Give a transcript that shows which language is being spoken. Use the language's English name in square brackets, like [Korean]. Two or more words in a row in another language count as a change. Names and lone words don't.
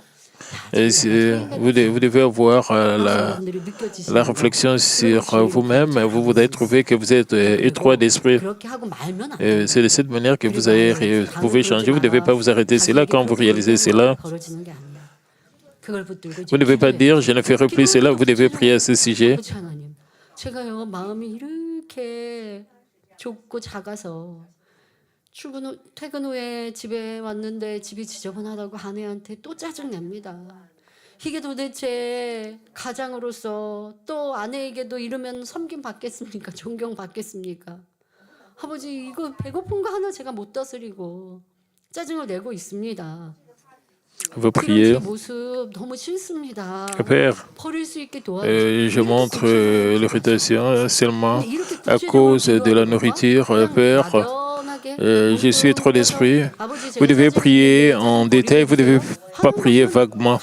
[French] Et vous devez avoir la réflexion sur vous-même. Vous voudrez trouver que vous êtes étroit d'esprit. C'est de cette manière que vous pouvez changer. Vous ne devez pas vous arrêter. C'est là quand vous réalisez cela. Vous ne devez pas dire « je ne ferai plus cela ». Vous devez prier à ce sujet. [Korean] 제가요 마음이 이렇게 좁고 작아서 퇴근 후에 집에 왔는데 집이 지저분하다고 아내한테 또 짜증냅니다. 이게 도대체 가장으로서 또 아내에게도 이러면 섬김 받겠습니까? 존경 받겠습니까? 아버지 이거 배고픈 거 하나 제가 못 다스리고 짜증을 내고 있습니다. [French] Vous priez. Père, je montre l'irritation seulement à cause de la nourriture. Père, je suis trop d'esprit. Vous devez prier en détail, vous ne devez pas prier vaguement.